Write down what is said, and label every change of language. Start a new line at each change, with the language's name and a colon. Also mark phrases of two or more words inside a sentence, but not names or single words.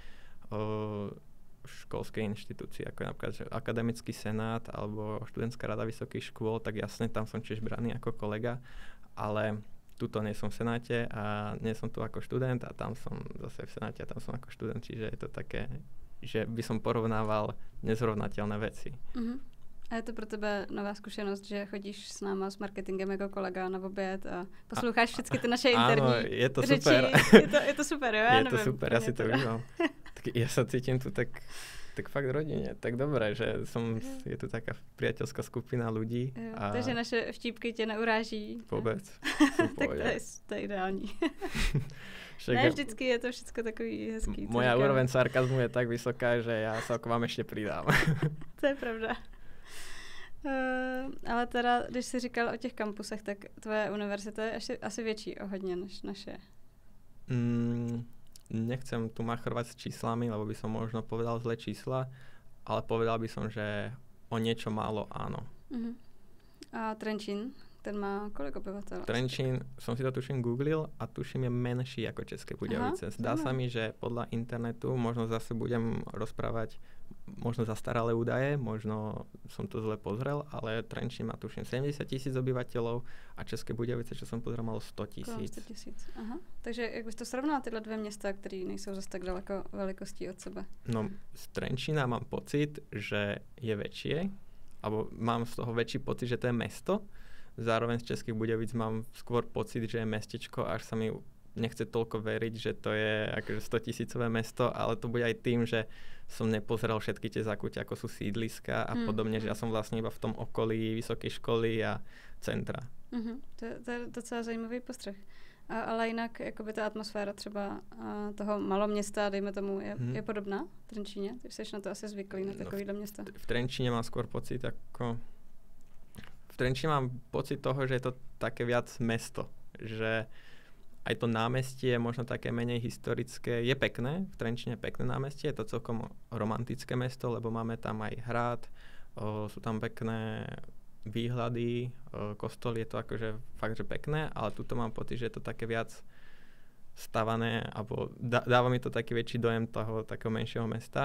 Slovak: školskej inštitúcii, ako napríklad akademický senát alebo študentská rada vysokých škôl, tak jasne tam som tiež braný ako kolega, ale tuto nie som v senáte a nie som tu ako študent a tam som zase v senáte a tam som ako študent, čiže je to také, že by som porovnával nezrovnateľné veci. Uh-huh.
Czech: A je to pro tebe nová zkušenost, že chodíš s náma s marketingem jako kolega na oběd a posloucháš všechny ty naše interní
Slovak: je to
Czech: řeči.
Slovak: Super.
Czech: Je to super, jo? Já
Slovak: je
Czech: nevím,
Slovak: to super, ja si to užívam. Ja sa cítim tu tak fakt rodine, tak dobré, že je tu taká priateľská skupina ľudí.
Czech: A takže naše vtípky tě neuráží.
Slovak: Vôbec.
Czech: Tak to je ideální. Ne, vždycky je to všetko takový hezký.
Slovak: Moja úroveň sarkazmu je tak vysoká, že ja sa k vám ešte pridám.
Czech: To je pravda. Ale teda, když jsi říkal o těch kampusech, tak tvoje univerzita je asi větší o hodně než naše.
Slovak: Nechcem tu machrovať s číslami, lebo by som možno povedal zlé čísla, ale povedal by som, že o niečo málo áno. Uh-huh. A Trenčín, ten má koľko obyvateľov? Trenčín, som si to tuším googlil a tuším je menší ako České Budějovice. Zdá sa mi, že podľa internetu možno zase budem rozprávať možno zastaralé údaje, možno som to zle pozrel, ale Trenčín má tuším 70 000 obyvateľov a České Budějovice, čo som pozrel, malo 100 000. 100 000, aha.
Czech: Takže jak bys to srovnal tyhle dvě města, které nejsou zase tak daleko velikostí od sebe?
Slovak: No, z Trenčína mám pocit, že je väčšie, alebo mám z toho väčší pocit, že to je mesto. Zároveň z Českých Budějovic mám skôr pocit, že je mestečko, až sa mi nechce toľko veriť, že to je akože 100 000 mesto, ale to bude aj tým, že som nepozrel všetky tie zákute, ako sú sídliska a podobne, že ja som vlastne iba v tom okolí vysokej školy a centra.
Czech: To je docela zajímavý postřeh. Ale jinak jakoby ta atmosféra třeba toho maloměsta, dejme tomu, je podobná v Trenčíně? Ty jsi na to asi zvyklý, na takovýhle města.
Slovak: V Trenčíne mám skôr pocit ako... V Trenčíne mám pocit toho, že je to také viac mesto. Že aj to námestie je možno také menej historické. Je pekné, v Trenčíne je pekné námestie, je to celkom romantické mesto, lebo máme tam aj hrad, sú tam pekné výhľady, kostol, je to akože fakt, že pekné, ale tuto mám pocit, že je to také viac stavané, alebo dáva mi to taký väčší dojem toho takého menšieho mesta.